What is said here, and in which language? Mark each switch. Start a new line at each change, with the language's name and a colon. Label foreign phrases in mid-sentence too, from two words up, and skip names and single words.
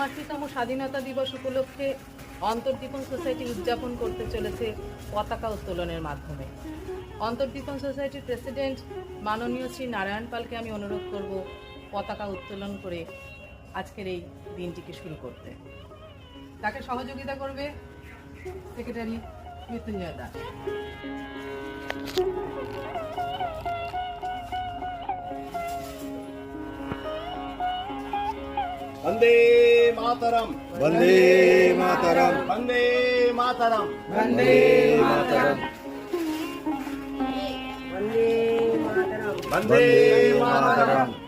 Bangla: ৩৫তম স্বাধীনতা দিবস উপলক্ষে অন্তর্দীপন সোসাইটি উদযাপন করতে চলেছে পতাকা উত্তোলনের মাধ্যমে। অন্তর্দীপন সোসাইটির প্রেসিডেন্ট মাননীয় শ্রী নারায়ণ পালকে আমি অনুরোধ করব পতাকা উত্তোলন করে আজকের এই দিনটিকে শুরু করতে। তাকে সহযোগিতা করবে সেক্রেটারি মৃত্যুঞ্জয় দাস।
Sanskrit: वंदे मातरम, वंदे मातरम, वंदे मातरम, वंदे मातरम, वंदे मातरम।